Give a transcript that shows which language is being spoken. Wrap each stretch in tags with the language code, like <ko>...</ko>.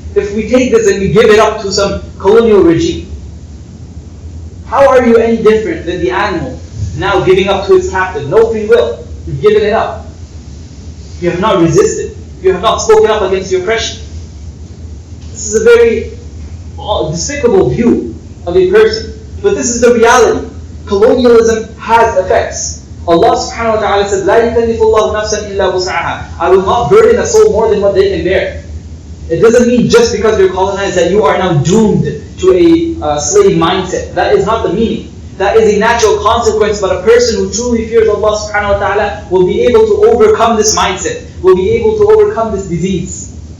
<en>If we take this and we give it up to some colonial regime, how are you any different than the animal now giving up to its captive? No free will. You've given it up. You have not resisted. You have not spoken up against the oppression. This is a very despicable view of a person. But this is the reality. Colonialism has effects.</en> <ar>Allah subhanahu wa ta'ala said, لا يكلف الله نفسا إلا وسعها.</ar> <en>I will not burden a soul more than what they can bear. It doesn't mean just because you're colonized that you are now doomed to a slave mindset. That is not the meaning. That is a natural consequence, but a person who truly fears Allah subhanahu wa ta'ala will be able to overcome this mindset, will be able to overcome this disease.</en>